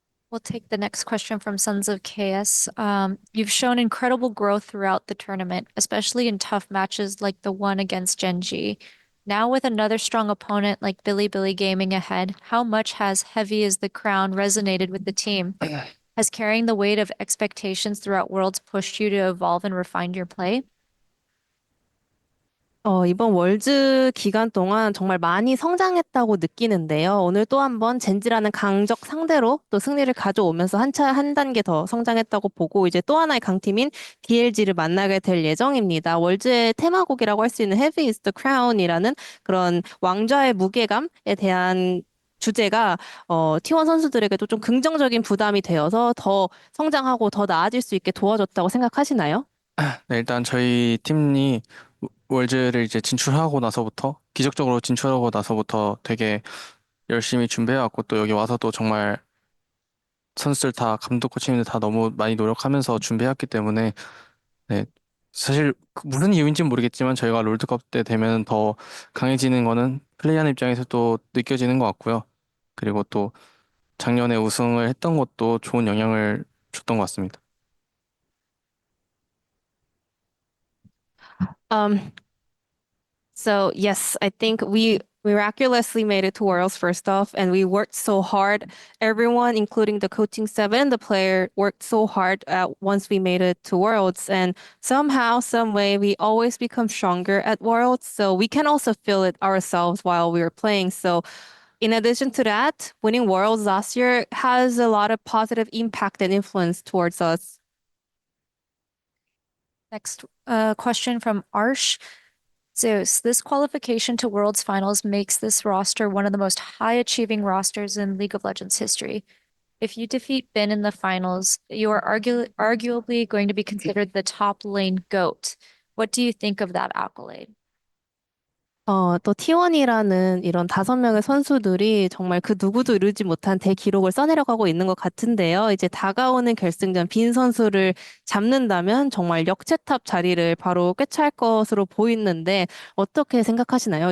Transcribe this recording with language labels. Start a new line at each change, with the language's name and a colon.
English: We'll take the next question from Sons of KS. You've shown incredible growth throughout the tournament, especially in tough matches like the one against Genji. Now with another strong opponent like Billy Gaming ahead, how much has Heavy as the Crown resonated with the team? Has carrying the weight of expectations throughout Worlds pushed you to evolve and refine your play?
Korean: 이번 월즈 기간 동안 정말 많이 성장했다고 느끼는데요. 오늘 또 한번 젠지라는 강적 상대로 또 승리를 가져오면서 한 단계 더 성장했다고 보고 이제 또 하나의 강팀인 DLG를 만나게 될 예정입니다. 월즈의 테마곡이라고 할 수 있는 Heavy is the Crown이라는 그런 왕좌의 무게감에 대한 주제가 T1 선수들에게도 좀 긍정적인 부담이 되어서 더 성장하고 더 나아질 수 있게 도와줬다고 생각하시나요? 네, 일단 저희 팀이 월즈를 이제 진출하고 나서부터 기적적으로 진출하고 나서부터 되게 열심히 준비해왔고 또 여기 와서도 정말 선수들 다 감독 코치님들 다 너무 많이 노력하면서 준비했기 때문에 네, 사실 무슨 이유인지는 모르겠지만 저희가 롤드컵 때 되면 더 강해지는 거는 플레이하는 입장에서도 느껴지는 것 같고요. 그리고 또 작년에 우승을 했던 것도 좋은 영향을 줬던 것 같습니다.
English: Um, So yes, I think we miraculously made it to Worlds first off, and we worked so hard. Everyone, including the coaching staff and the player, worked so hard once we made it to Worlds. And somehow, some way, we always become stronger at Worlds. So we can also feel it ourselves while we were playing. So in addition to that, winning Worlds last year has a lot of positive impact and influence towards us. Next question from Arsh. Zeus, this qualification to Worlds Finals makes this roster one of the most high-achieving rosters in League of Legends history. If you defeat Bin in the finals, you are arguably going to be considered the top lane GOAT. What do you think of that accolade?
Korean: 또 T1이라는 이런 5명의 선수들이 정말 그 누구도 이루지 못한 대기록을 써내려가고 있는 것 같은데요. 이제 다가오는 결승전 빈 선수를 잡는다면 정말 역체탑 자리를 바로 꿰찰 것으로 보이는데 어떻게 생각하시나요?